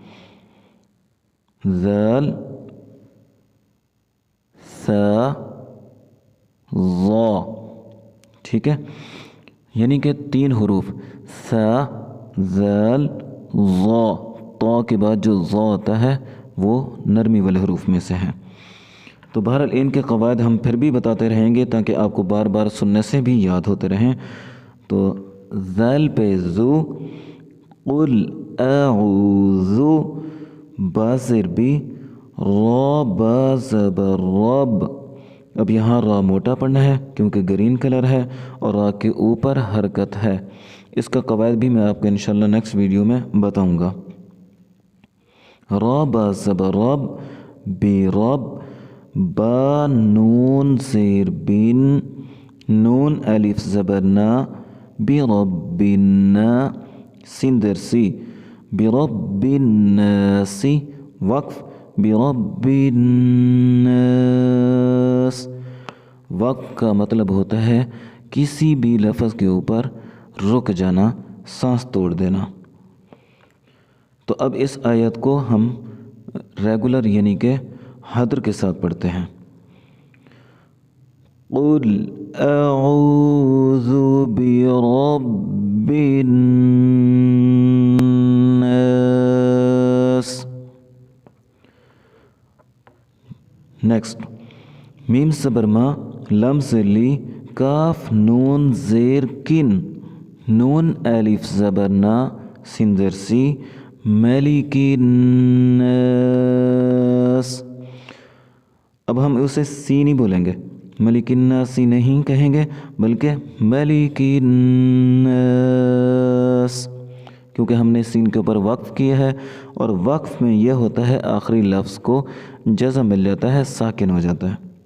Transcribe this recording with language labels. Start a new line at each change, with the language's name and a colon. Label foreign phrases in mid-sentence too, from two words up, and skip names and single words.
Urdu: ذال، ثا، ظا، ٹھیک ہے، یعنی کہ 3 حروف ثا، ذال، ظا، طا کے بعد جو ظا آتا ہے وہ نرمی والے حروف میں سے ہے۔ تو بہرحال ان کے قواعد ہم پھر بھی بتاتے رہیں گے تاکہ آپ کو بار بار سننے سے بھی یاد ہوتے رہیں۔ تو ذال پہ ذو،
Arabic: قل اعوذ،
Urdu: با زیر بی، را با زبر رب۔ اب یہاں را موٹا پڑھنا ہے کیونکہ
English: green color
Urdu: ہے اور را کے اوپر حرکت ہے۔ اس کا قواعد بھی میں آپ کو انشاءاللہ
English: next video
Urdu: میں بتاؤں گا۔ را با زبر رب، بی رب، با نون زیر بن، نون الف زبر نا،
Arabic: بی رب النا،
Urdu: سین در سی،
Arabic: بی رب الناس،
Urdu: وقف،
Arabic: بی رب الناس۔
Urdu: وقف کا مطلب ہوتا ہے کسی بھی لفظ کے اوپر رک جانا، سانس توڑ دینا۔ تو اب اس آیت کو ہم ریگولر یعنی کہ حدر کے ساتھ پڑھتے ہیں۔
Arabic: قل اعوذ برب الناس۔
Urdu: نیکسٹ، میم زبر ما، لم زیر لی، کاف نون زیر کن، نون الف زبر نا، سین زیر سی،
Arabic: ملک الناس۔
Urdu: اب ہم اسے سی نہیں بولیں گے،
Arabic: ملک الناس
Urdu: نہیں کہیں گے بلکہ
Arabic: ملک الناس،
Urdu: کیونکہ ہم نے سین کے اوپر وقف کیا ہے اور وقف میں یہ ہوتا ہے آخری لفظ کو جزم مل جاتا ہے، ساکن ہو جاتا ہے۔